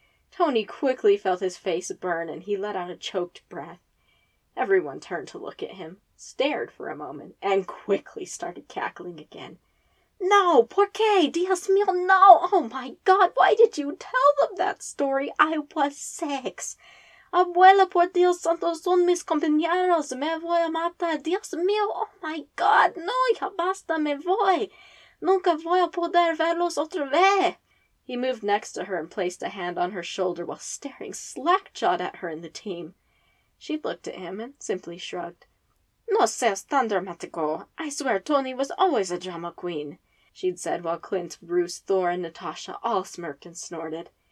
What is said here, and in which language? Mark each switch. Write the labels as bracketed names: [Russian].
[English] Tony quickly felt his face burn and he let out a choked breath. Everyone turned to look at him, stared for a moment, and quickly started cackling again. [Spanish] No, por qué, Dios mío, no, [English] oh my God, why did you tell them that story? I was six. [Spanish] Abuela, por Dios santo, son mis compañeros, me voy a matar, Dios mío, [English] oh my God, [Spanish] no, ya basta, me voy. Nunca voy a poder verlos otra vez. [English] He moved next to her and placed a hand on her shoulder while staring slack-jawed at her and the team. She looked at him and simply shrugged. [Spanish] No seas tan dramático. [English] I swear Tony was always a drama queen, she'd said while Clint, Bruce, Thor, and Natasha all smirked and snorted.